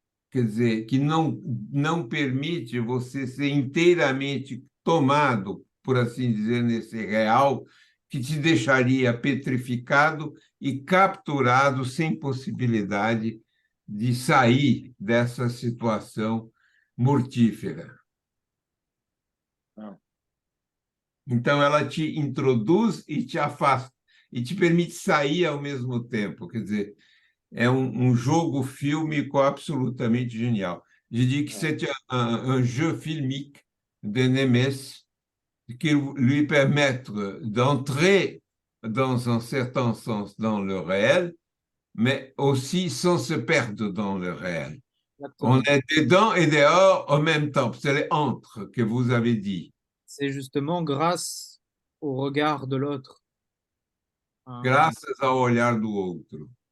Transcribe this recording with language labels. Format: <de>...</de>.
<pt>Quer dizer, que não permite você ser inteiramente tomado, por assim dizer, nesse real, que te deixaria petrificado e capturado sem possibilidade de sair dessa situação mortífera. Então, ela te introduz e te afasta, e te permite sair ao mesmo tempo. Quer dizer, é um jogo fílmico absolutamente genial.</pt> <fr>Je dis que c'est un jeu filmique de Nemes qui lui permet d'entrer dans un certain sens dans le réel, mais aussi sans se perdre dans le réel. On est dedans et dehors en même temps. C'est les entre que vous avez dit. C'est justement grâce au regard de l'autre.</fr> <pt>Graças ao olhar do outro.</pt>